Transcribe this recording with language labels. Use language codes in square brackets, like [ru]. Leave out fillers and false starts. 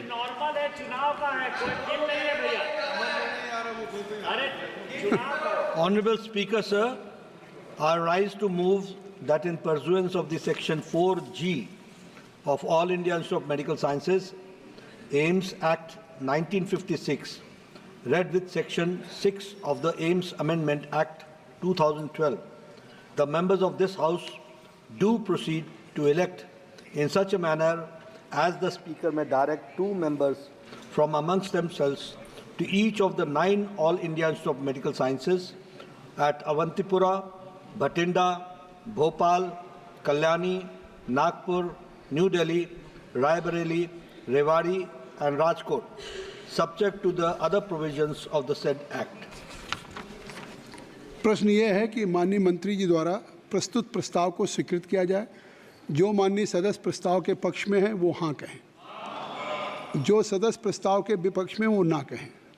[hi] Normal है, चुनाव का है, कोई बिल नहीं है भैया। अरे चुनाव का। [en] Honorable Speaker, sir, I rise to move that in pursuance of the Section 4G of All India Institute of Medical Sciences, AIIMS Act 1956, read with Section 6 of the AIIMS Amendment Act 2012, the members of this House do proceed to elect in such a manner as the Speaker may direct 2 members from amongst themselves to each of the 9 All India Institute of Medical Sciences at Avantipura, Bhatinda, Bhopal, Kalyani, Nagpur, New Delhi, Raebareli, Rewari and Rajkot, subject to the other provisions of the said Act. [hi] प्रश्न ये है कि माननीय मंत्री जी द्वारा प्रस्तुत प्रस्ताव को स्वीकृत किया जाए। जो माननीय सदस्य प्रस्ताव के पक्ष में है वो हाँ कहें, जो सदस्य प्रस्ताव के विपक्ष में वो ना कहें।